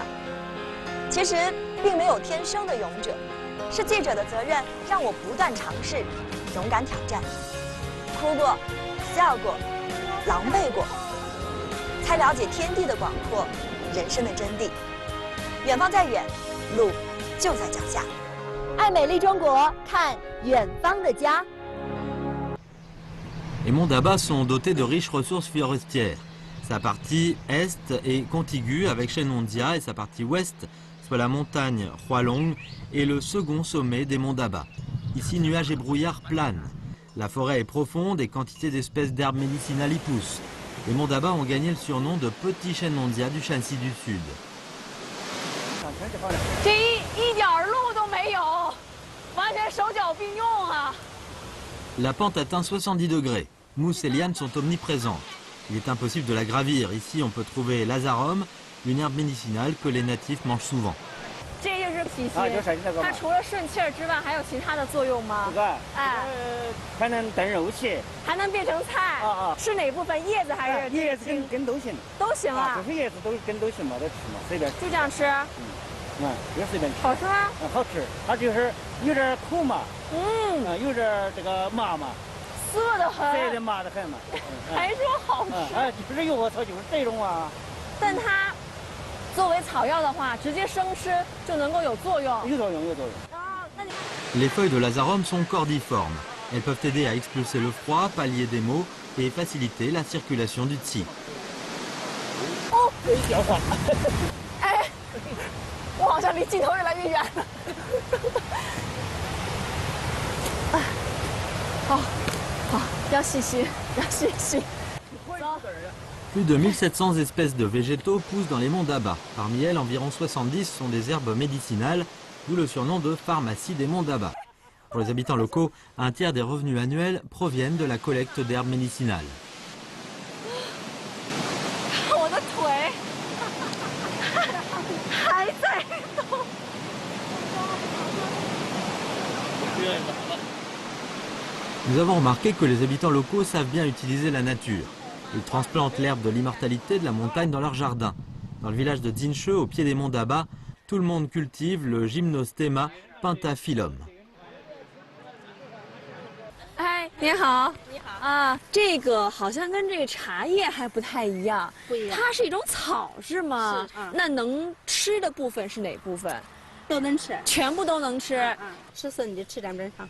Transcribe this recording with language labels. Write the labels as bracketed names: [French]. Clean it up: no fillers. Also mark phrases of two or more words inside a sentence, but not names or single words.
[Chinese] 其实并没有天生的勇者，是记者的责任让我不断尝试，勇敢挑战，哭过。笑过，狼狈过，才了解天地的广阔，人生的真谛。远方再远，路就在脚下。爱美丽中国，看远方的家。 [French] Les monts d'Aba sont dotés de riches ressources forestières. Sa partie est est contiguë avec Shenmondia et sa partie ouest, soit la montagne Hualong, est le second sommet des monts d'Aba. Ici, nuages et brouillards planent. La forêt est profonde et quantité d'espèces d'herbes médicinales y poussent. Les monts d'Aba ont gagné le surnom de Petit Shenmondia du Shanxi du Sud. [Chinese] 这一点路都没有，完全手脚并用啊！ [French] La pente atteint 70 degrés. Mousse et lianes sont omniprésentes. Il est impossible de la gravir. Ici, on peut trouver l'azarum, une herbe médicinale que les natifs mangent souvent. [Chinese] 这就是脾气，它除了顺气儿之外，还有其他的作用吗？哎，还能炖肉馅，还能变成菜。是哪部分？叶子还是？叶子根都行。都行啊。这些叶子都根都行嘛，都吃嘛，随便。就这样吃。就随便吃。好吃吗？好吃，它就是有点苦嘛，有点这个麻嘛，涩得很。涩的麻得很嘛。还说好吃。哎，就是有我操，就是这种啊。但它。作为草药的话，直接生吃就能够有作用。有作用，有作用。 [French] Les feuilles de l'azarum sont cordiformes. Elles peuvent aider à expulser le froid, pallier des maux et faciliter la circulation du qi. [Chinese] 哦，可以掉花。哎，我好像离镜头越来越远了。好，要细心，要细心。 [French] Plus de 1700 espèces de végétaux poussent dans les monts d'Aba. Parmi elles, environ 70 sont des herbes médicinales, d'où le surnom de pharmacie des monts d'Aba. Pour les habitants locaux, un tiers des revenus annuels proviennent de la collecte d'herbes médicinales. [Chinese] 我的腿还在动。 [French] Nous avons remarqué que les habitants locaux savent bien utiliser la nature. Ils transplantent l'herbe de l'immortalité de la montagne dans leur jardin. Dans le village de Zinshe, au pied des monts d'Aba, tout le monde cultive le Gymnostéma pentaphyllum. [Chinese] 哎，您好。你好。啊，这个好像跟这个茶叶还不太一样。不一样。它是一种草是吗？是。那能吃的部分是哪部分？都能吃。全部都能吃。吃生的吃两根尝。